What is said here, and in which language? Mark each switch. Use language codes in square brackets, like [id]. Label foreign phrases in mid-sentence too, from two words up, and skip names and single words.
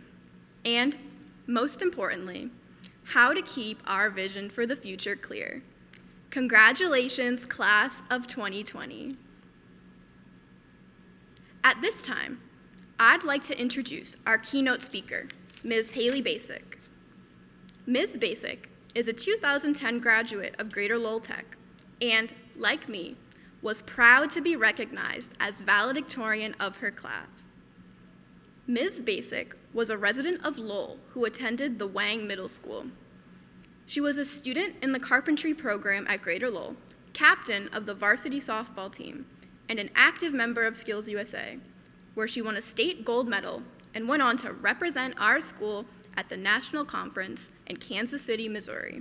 [en] And, most importantly, how to keep our vision for the future clear. Congratulations, class of 2020. At this time, I'd like to introduce our keynote speaker, Ms. Haylee Bacik. Ms. Bacik is a 2010 graduate of Greater Lowell Tech and, like me, was proud to be recognized as valedictorian of her class. Ms. Bacik was a resident of Lowell who attended the Wang Middle School. She was a student in the carpentry program at Greater Lowell, captain of the varsity softball team, and an active member of Skills USA, where she won a state gold medal and went on to represent our school at the national conference in Kansas City, Missouri.